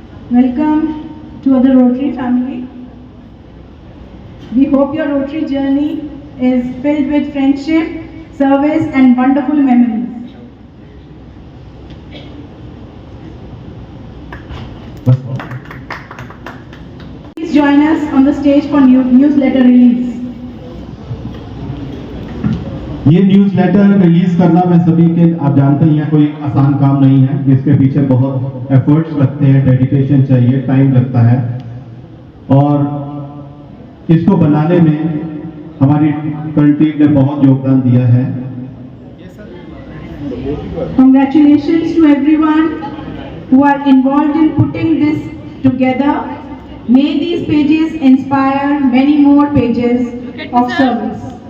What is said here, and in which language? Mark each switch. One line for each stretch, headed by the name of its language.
English: welcome to the Rotary family. We hope your Rotary journey is filled with friendship, service and wonderful memories. Please join us on the stage for newsletter release.
Hindi: ये newsletter release करना मैं सभी के आप जानते ही हैं कोई आसान काम नहीं है, इसके पीछे बहुत एफर्ट्स लगते हैं, डेडिकेशन चाहिए, टाइम लगता है और इसको बनाने में हमारी कल टीम ने बहुत योगदान दिया है।
English: Congratulations to everyone who are involved in putting this together. May these pages inspire many more pages of service.